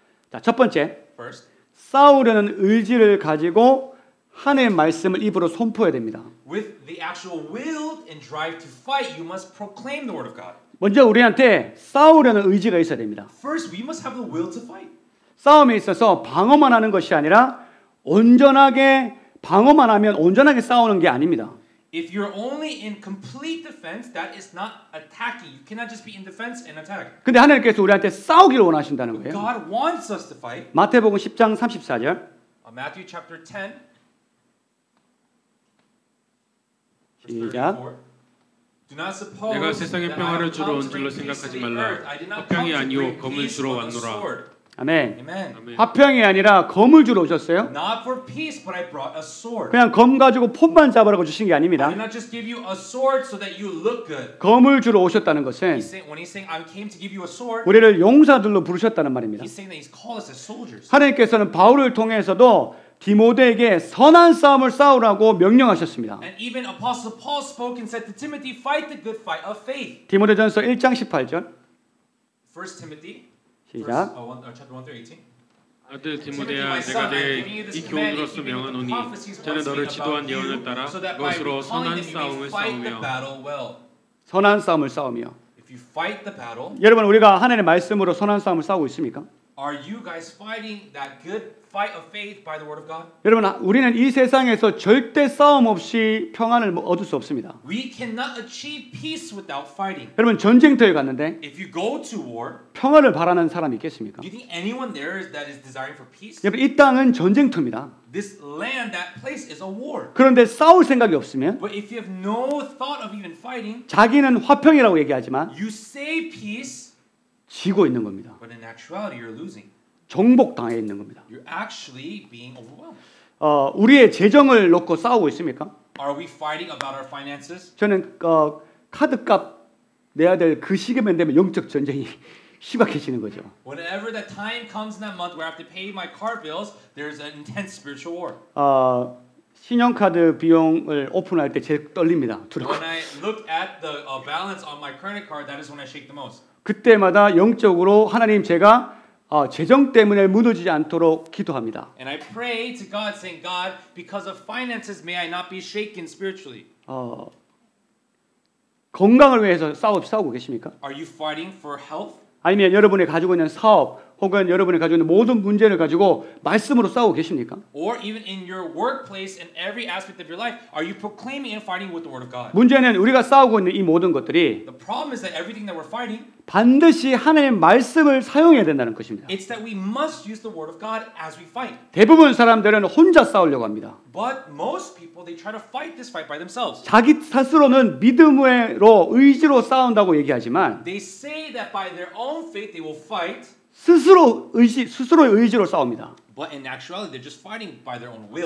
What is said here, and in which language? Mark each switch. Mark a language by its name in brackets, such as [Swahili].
[Korean] 자, 첫 번째, [English] First, [Korean] 싸우려는 의지를 가지고 하나님의 말씀을 입으로 선포해야 됩니다. [English] with the actual will and drive to fight, you must proclaim the word of God. [Korean] 먼저 우리한테 싸우려는 의지가 있어야 됩니다. [English] First, we must have the will to fight. [Korean] 싸움에 있어서 방어만 하는 것이 아니라 온전하게 방어만 하면 온전하게 싸우는 게 아닙니다. [English] If you're only in complete defense, that is not attacking. You cannot just be in defense and attack. [Korean] 근데 하나님께서 우리한테 싸우기를 원하신다는 거예요. [English] God wants us to fight. [Korean] 마태복음 10장 34절. [English] Matthew chapter 10. [Korean] 시작. 내가 세상에 평화를 주러 온 줄로 생각하지 말라. 화평이 아니오 검을 주러 왔노라. 아멘. [English] Amen. [Korean] 화평이 아니라 검을 주러 오셨어요. [English] Not for peace, but I brought a sword. [Korean] 그냥 검 가지고 폼만 잡으라고 주신 게 [English] I [Korean] 아닙니다. [English] did not just give you a sword so that you look good. [Korean] 검을 주러 오셨다는 것은 [English] When he's saying I came to give you a sword, [Korean] 우리를 용사들로 부르셨다는 말입니다. [English] he's saying that he's called us as soldiers. [Korean] 하나님께서는 바울을 통해서도 디모데에게 선한 싸움을 싸우라고 명령하셨습니다. [English] And even Apostle Paul spoke and said to Timothy, fight the good fight of faith. [Korean] 디모데전서 1장 18절. [English] 1 Timothy [Korean] 시작. [English] chapter 1 through 18. [Korean] 아들 디모데야, 내가 내게 이 교훈으로서 명하노니 전에 너를 지도한 예언을 따라 그것으로 선한 싸움을 싸우며 선한 싸움을 싸우며. [English] If you fight the battle, [Korean] 여러분 우리가 하나님의 말씀으로 선한 싸움을 싸우고 있습니까? [English] are you guys fighting that good fight of faith by the word of God? [Korean] 여러분 우리는 이 세상에서 절대 싸움 없이 평안을 얻을 수 없습니다. [English] We cannot achieve peace without fighting. [Korean] 여러분 전쟁터에 갔는데 [English] If you go to war, [Korean] 평화를 바라는 사람이 있겠습니까? [English] do you think anyone there that is desiring for peace? [Korean] 여러분 이 땅은 전쟁터입니다. [English] This land, that place is a war. [Korean] 그런데 싸울 생각이 없으면 [English] But if you have no thought of even fighting, [Korean] 자기는 화평이라고 얘기하지만 [English] you say peace, [Korean] 지고 있는 겁니다. [English] but in actuality you're losing. [Korean] 정복당해 있는 겁니다. [English] You're actually being overwhelmed. [Korean] 우리의 재정을 놓고 싸우고 있습니까? [English] Are we fighting about our finances? [Korean] 저는 카드값 내야 될 그 시기만 되면 영적 전쟁이 심각해지는 거죠. [English] Whenever that time comes in that month where I have to pay my car bills, there's an intense spiritual war. [Korean] 신용카드 비용을 오픈할 때 제일 떨립니다. 두렵고. [English] When I look at the balance on my credit card, that is when I shake the most. [Korean] 그때마다 영적으로 하나님 제가 재정 때문에 무너지지 않도록 기도합니다. [English] And I pray to God, saying, God, because of finances, may I not be shaken spiritually. [Korean] 건강을 위해서 싸우고 계십니까? [English] Are you fighting for health? [Korean] 아니면 여러분이 가지고 있는 사업 혹은 여러분이 가지고 있는 모든 문제를 가지고 말씀으로 싸우고 계십니까? [English] Or even in your workplace and every aspect of your life, are you proclaiming and fighting with the word of God? [Korean] 문제는 우리가 싸우고 있는 이 모든 것들이 [English] The problem is that everything that we're fighting, [Korean] 반드시 하나님의 말씀을 사용해야 된다는 것입니다. [English] it's that we must use the word of God as we fight. [Korean] 대부분 사람들은 혼자 싸우려고 합니다. [English] But most people, they try to fight this fight by themselves. [Korean] 자기 스스로는 믿음으로 의지로 싸운다고 얘기하지만 [English] They say that by their own faith they will fight, [Korean] 스스로의 의지로 싸웁니다. [English] but in actuality they're just fighting by their own will.